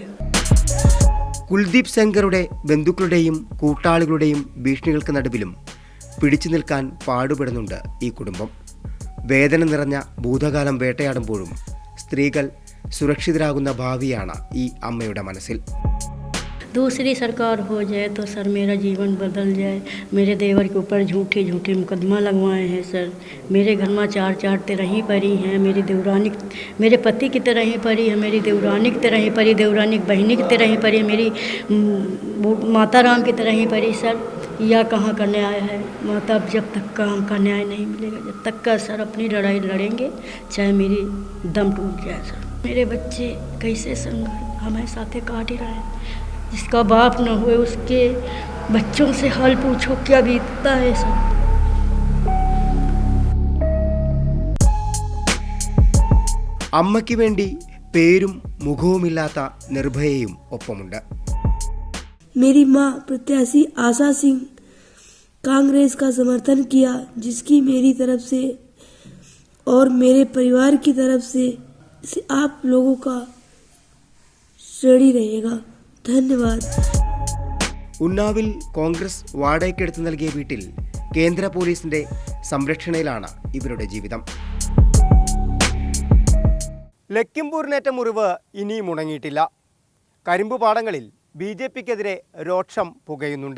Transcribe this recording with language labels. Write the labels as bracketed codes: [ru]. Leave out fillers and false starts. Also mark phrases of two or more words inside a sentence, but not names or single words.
[ml] കുൽദീപ് സെൻഗറുടെ ബന്ധുക്കളുടെയും കൂട്ടാളികളുടെയും ഭീഷണികൾക്ക് നടുവിലും പിടിച്ചു നിൽക്കാൻ പാടുപെടുന്നുണ്ട് ഈ കുടുംബം. വേദന നിറഞ്ഞ ഭൂതകാലം വേട്ടയാടുമ്പോഴും സ്ത്രീകൾ സുരക്ഷിതരാകുന്ന ഭാവിയാണ് ഈ അമ്മയുടെ മനസ്സിൽ. [hi] दूसरी सरकार हो जाए तो सर मेरा जीवन बदल जाए। मेरे देवर के ऊपर झूठे मुकदमा लगवाए हैं सर। मेरे घर में 4 तिरही परी हैं। मेरी देवरानी मेरे पति की तरह ही परी है, मेरी देवरानी की तरह ही परी, देवरानी बहनी की तरह ही परी, मेरी माता राम की तरह ही परी सर। यह कहाँ का न्याय है? मतलब जब तक का हमका न्याय नहीं मिलेगा, जब तक का सर अपनी लड़ाई लड़ेंगे चाहे मेरी दम टूट जाए सर। मेरे बच्चे कैसे संग हमारे साथे काट ही रहे हैं। जिसका बाप न हुए उसके बच्चों से हाल पूछो क्या बीतता है सब। [ml] അമ്മയ്ക്ക് വേണ്ടി പേരും മുഖവുമില്ലാത്ത നിർഭയയും ഒപ്പമുണ്ട്. [hi] मेरी मां प्रत्याशी आशा सिंह कांग्रेस का समर्थन किया, जिसकी मेरी तरफ से और मेरे परिवार की तरफ से आप लोगों का ऋणी रहेगा। धन्यवाद। [ml] ഉന്നാവിൽ കോൺഗ്രസ് വാടകയ്ക്കെടുത്ത് നൽകിയ വീട്ടിൽ കേന്ദ്ര പോലീസിന്റെ സംരക്ഷണയിലാണ് ഇവരുടെ ജീവിതം. ലക്കിംപൂരിനേറ്റ മുറിവ് ഇനിയും ഉണങ്ങിയിട്ടില്ല. കരിമ്പ് പാടങ്ങളിൽ BJPക്കെതിരെ രോഷം പുകയുന്നുണ്ട്.